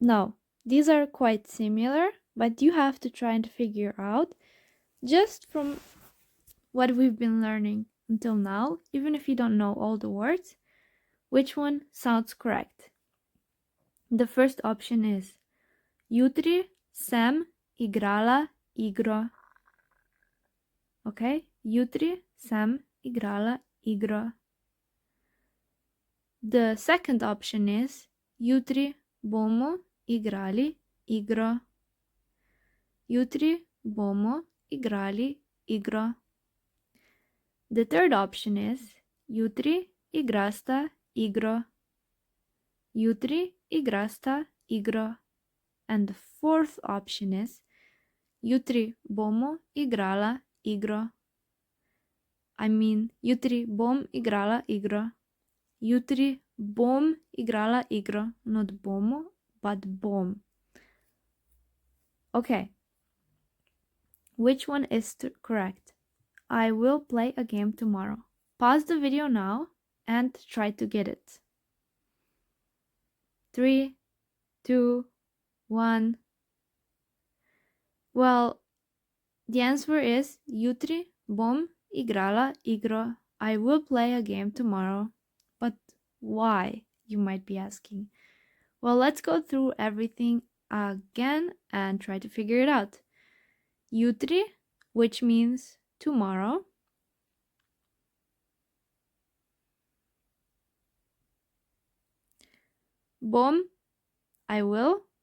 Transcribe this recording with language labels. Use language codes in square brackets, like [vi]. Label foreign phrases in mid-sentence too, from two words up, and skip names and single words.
[en] No, These are quite similar, but you have to try and figure out just from what we've been learning until now, even if you don't know all the words, which one sounds correct. The first option is [sl] Jutri sem igrala igro. Okay? Jutri sem igrala igro. [en] The second option is [sl] Jutri bomo igrali igro. Jutri bomo igrali igro. [en] The third option is [sl] Jutri igrasta igro. Jutri igrasta igro. [en] And the fourth option is [sl] Jutri bomo igrala igro. Jutri bom igrala igro. Jutri bom igrala igro. [en] Not bomo, but bom. Okay. Which one is correct? I will play a game tomorrow. Pause the video now and try to get it. 3, 2, 1. Well, the answer is [sl] Jutri bom igrala igro. [en] I will play a game tomorrow. But why, you might be asking? Well, let's go through everything again and try to figure it out. Jutri, which means tomorrow. Bom, I will.